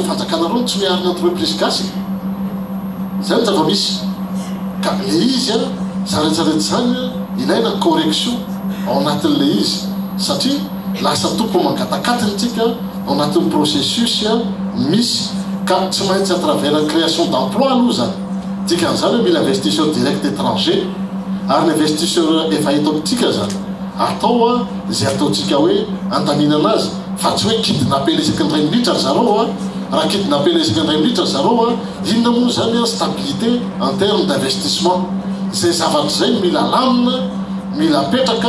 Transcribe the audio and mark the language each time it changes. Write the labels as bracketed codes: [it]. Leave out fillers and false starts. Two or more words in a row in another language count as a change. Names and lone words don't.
[mg] mifanjakanareo tsy miarina entreprise gasy zay ny zava-misy ka le izy zaretsaretra zany ilaina correction ao anatin'le izy satria lasa tompony mangatakatiny tsika ao anatin'ny processus misy ka tsy maintsy [fr] à travers la création d'emploi [mg] aloha zany dikan'izany hoe mila [fr] investisseur direct étranger [mg] ary ny investisseur efa eto amintsika zany atao zay ataontsika hoe andaminana azy fa tsy hoe kidnappé lesaky ny ray minitra zareo raha kidnappé lesaky ny ray minitra zareo inona moa zany [fr] stabilité en terme d'investissement [mg] zay zavatra zay mila lamina mila petraka